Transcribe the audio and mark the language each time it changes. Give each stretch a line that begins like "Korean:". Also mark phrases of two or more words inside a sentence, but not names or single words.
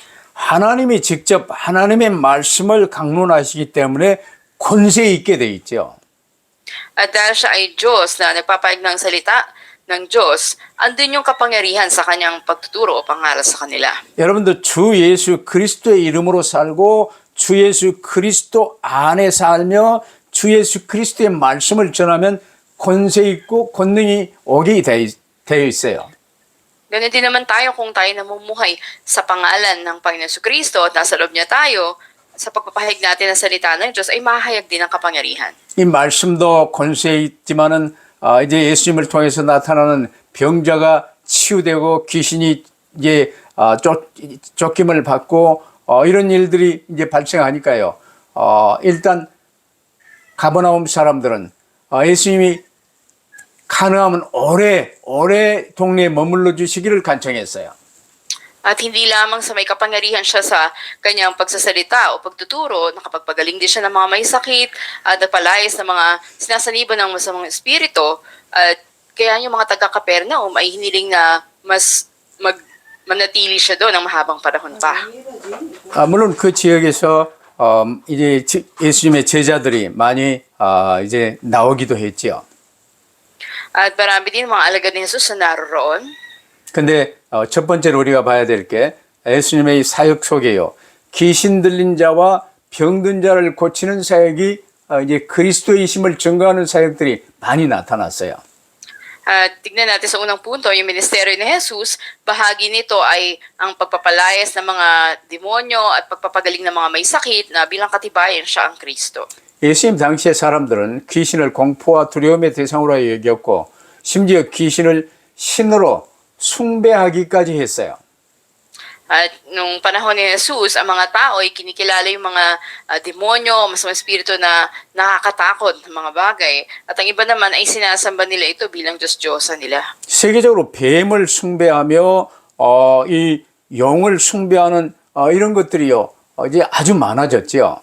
Korean: 하나님이 직접 하나님의 말씀을 강론하시기 때문에 권세 있게 돼 있죠.
Filipino: At dahil siya ay Diyos na nagpapahayag ng salita ng Diyos, andun yung kapangyarihan sa kanyang pagtuturo o pangaral sa kanila.
Korean: 여러분들 주 예수 그리스도의 이름으로 살고 주 예수 그리스도 안에 살며 주 예수 그리스도의 말씀을 전하면 권세 있고 권능이 오게 되어 있어요.
Filipino: Ganun din naman tayo kung tayo namumuhay sa pangalan ng Panginoon Kristo at nasa loob niya tayo, sa pagpapahayag natin ng salita ng Diyos ay mahayag din ang kapangyarihan.
Korean: 이 말씀도 권세 있지만은 이제 예수님을 통해서 나타나는 병자가 치유되고 귀신이 이제 쫓김을 받고 이런 일들이 이제 발생하니까요. 일단 가버나움 사람들은 예수님이 가능하면 오래 동네에 머물러 주시기를 간청했어요.
Filipino: At hindi lamang sa may kapangyarihan siya sa kanyang pagsasalita o pagtuturo, nakapagpagaling din siya ng mga may sakit at nagpalayas ng mga sinasaniban ng masamang espiritu. At kaya yung mga taga-Capernaum ay hiniling na mas manatili siya doon ng mahabang panahon pa.
Korean: 물론 그 지역에서 이제 예수님의 제자들이 많이 이제 나오기도 했지요.
Filipino: At marami din mga alagad ni Jesus na naroon.
Korean: 근데 첫 번째로 우리가 봐야 될 게 예수님의 사역 속에요. 귀신 들린 자와 병든 자를 고치는 사역이 이제 그리스도이심을 증거하는 사역들이 많이 나타났어요.
Filipino: At tignan natin sa unang punto, yung ministeryo ni Jesus, bahagi nito ay ang pagpapalayas ng mga demonyo at pagpapagaling ng mga may sakit na bilang katibayan siya ang Kristo.
Korean: 예수님 당시의 사람들은 귀신을 공포와 두려움의 대상으로 여겼고 심지어 귀신을 신으로 숭배하기까지 했어요.
Filipino: At nung panahon ni Jesus, ang mga tao ay kinikilala yung mga demonyo, masamang espiritu na nakakatakot ng mga bagay. At ang iba naman ay sinasamba nila ito bilang Diyos-Diyosa nila.
Korean: 세계적으로 뱀을 숭배하며 이 영을 숭배하는 이런 것들이요 이제 아주 많아졌죠.